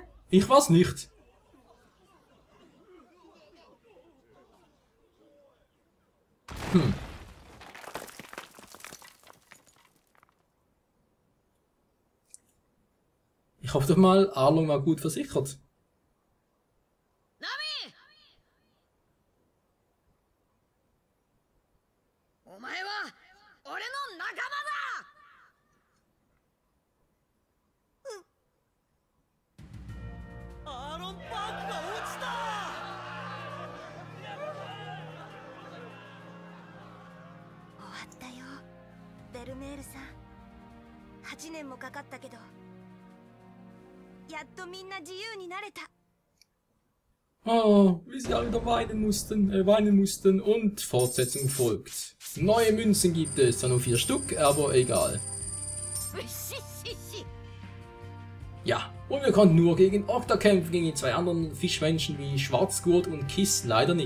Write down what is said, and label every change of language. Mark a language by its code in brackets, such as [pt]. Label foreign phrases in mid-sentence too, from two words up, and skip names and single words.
[de] Ich war's nicht. Ich hoffe doch mal, Arlong war gut versichert. Nami! [ja] お前は俺の仲間だ! アーロンパークがうちた! 終わったよ、ベルメールさん。8年もかかったけど。やっとみんな自由になれた。 [de] Oh, wie sie alle wieder weinen mussten und Fortsetzung folgt. Neue Münzen gibt es, zwar nur 4 Stück, aber egal. Ja, und wir konnten nur gegen Okta kämpfen, gegen die 2 anderen Fischmenschen wie Schwarzgurt und Kiss leider nicht.